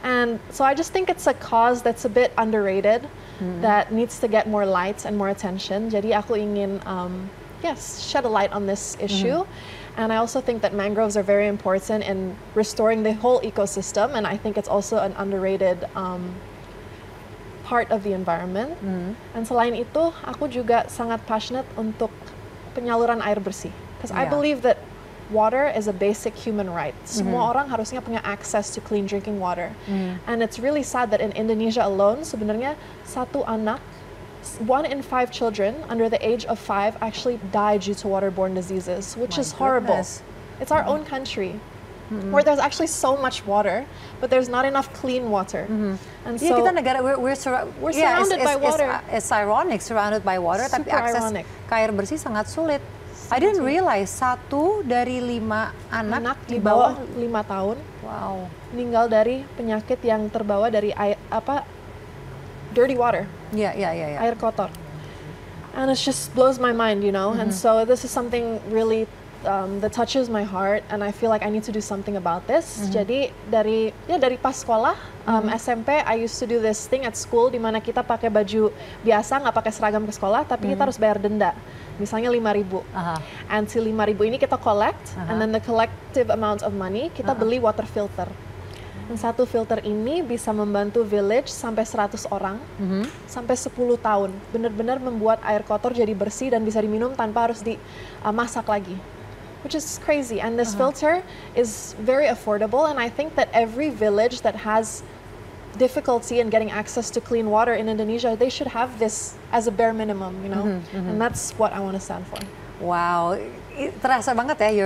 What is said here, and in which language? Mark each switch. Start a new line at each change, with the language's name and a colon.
English: And so I just think it's a cause that's a bit underrated that needs to get more light and more attention.
Indonesian: Jadi aku ingin
English: shed a light on this issue. And I also think that mangroves are very important in restoring the whole ecosystem. And I think it's also an underrated part of the environment. And
Indonesian: selain itu, aku juga sangat passionate untuk penyaluran air bersih.
English: Because I believe that water is a basic human right.
Indonesian: Semua orang harusnya punya
English: access to clean drinking water. And it's really sad that in Indonesia alone,
Indonesian: sebenarnya satu anak,
English: 1 in 5 children under the age of 5 actually die due to waterborne diseases, which is horrible. Goodness. It's our own country. Where there's actually so much water, but there's not enough clean water. And
Indonesian: Iya,
English: so
Indonesian: kita negara
English: we're surrounded by water. It's ironic surrounded by water,
Indonesian: tapi
English: Super
Indonesian: akses
English: ironic.
Indonesian: ke air bersih sangat sulit.
English: I didn't realize
Indonesian: 1 dari 5 anak di bawah 5 tahun
English: wow,
Indonesian: meninggal dari penyakit yang terbawa dari
English: dirty water, yeah.
Indonesian: air kotor.
English: And it just blows my mind, you know. And so this is something really that touches my heart, and I feel like I need to do something about this.
Indonesian: Jadi dari pas sekolah SMP,
English: I used to do this thing at school
Indonesian: di mana kita pakai baju biasa, nggak pakai seragam ke sekolah, tapi kita harus bayar denda. Misalnya
English: 5.000. And si 5.000 ini kita collect, and then the collective amount of money
Indonesian: kita beli
English: water filter.
Indonesian: Dan satu filter ini bisa membantu village sampai 100 orang, sampai 10 tahun. Benar-benar membuat air kotor jadi bersih dan bisa diminum tanpa harus dimasak lagi.
English: Which is crazy. And this filter is very affordable, and I think that every village that has difficulty in getting access to clean water in Indonesia, they should have this as a bare minimum, you know. And that's what I want to stand for.
Indonesian: Wow, terasa banget ya.